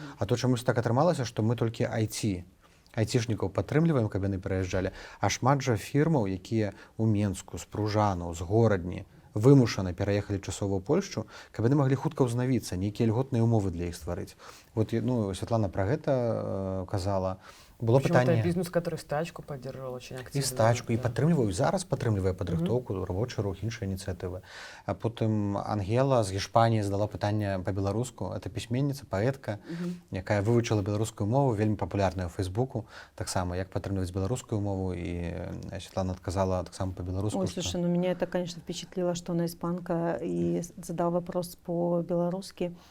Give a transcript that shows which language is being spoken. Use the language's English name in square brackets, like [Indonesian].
[Belarusian] А то чамусь так атрымалася, што мы толькі айцішнікаў падтрымліваем, каб яны пераязджалі, а шмат жа фірмаў, якія ў Менску, з Пружану, з Горадні вымушана пераехалі часова ў Польшчу, каб яны маглі хутка ўзнавіцца, нейкія льготныя умовы для іх стварыць. Вот, Светлана пра гэта казала. Было пытанне... [Russian] Это бизнес, который стачку поддерживал очень активно. [Belarusian] І стачку, і падтрымліваю, зараз падтрымлівае падрыхтоўку, рабочы рух, іншыя ініцыятывы. А потым Ангела з Гішпаніі задала пытанне па-беларуску. Это пісьменніца, паэтка, якая вывучыла беларускую мову, вельмі папулярная ў Фейсбуку. Таксама, як падтрымліваць беларускую мову, і Светлана адказала таксама па-беларуску. [Russian] Ой, слушай, меня это, конечно, впечатлило, что она испанка, и задал вопрос по-белорусски.